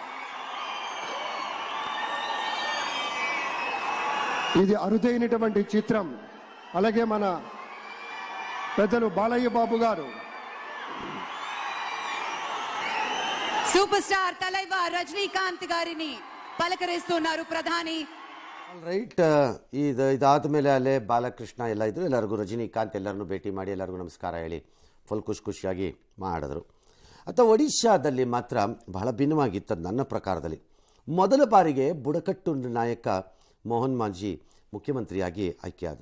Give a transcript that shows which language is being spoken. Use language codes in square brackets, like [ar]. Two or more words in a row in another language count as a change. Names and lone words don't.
[te] ఇది అరుదైనటువంటి చిత్రం. అలాగే మన పెద్దలు బాలయ్య బాబు గారు, [en] super star [te] తలైవా రజనీకాంత్ గారిని పలకరిస్తున్నారు ప్రధాని. [kn] ರೈಟ್. ಇದಾದ ಮೇಲೆ ಅಲ್ಲೇ ಬಾಲಕೃಷ್ಣ ಎಲ್ಲ ಇದ್ರು. ಎಲ್ಲರಿಗೂ ರಜನಿಕಾಂತ್ ಎಲ್ಲರನ್ನೂ ಭೇಟಿ ಮಾಡಿ ಎಲ್ಲರಿಗೂ ನಮಸ್ಕಾರ ಹೇಳಿ ಫುಲ್ ಖುಷಿಯಾಗಿ ಮಾಡಿದ್ರು. ಅಥವಾ ಒಡಿಶಾದಲ್ಲಿ ಮಾತ್ರ ಬಹಳ ಭಿನ್ನವಾಗಿತ್ತು ನನ್ನ ಪ್ರಕಾರದಲ್ಲಿ. ಮೊದಲ ಬಾರಿಗೆ ಬುಡಕಟ್ಟು ನಾಯಕ ಮೋಹನ್ ಮಾಂಜಿ ಮುಖ್ಯಮಂತ್ರಿಯಾಗಿ ಆಯ್ಕೆಯಾದರು.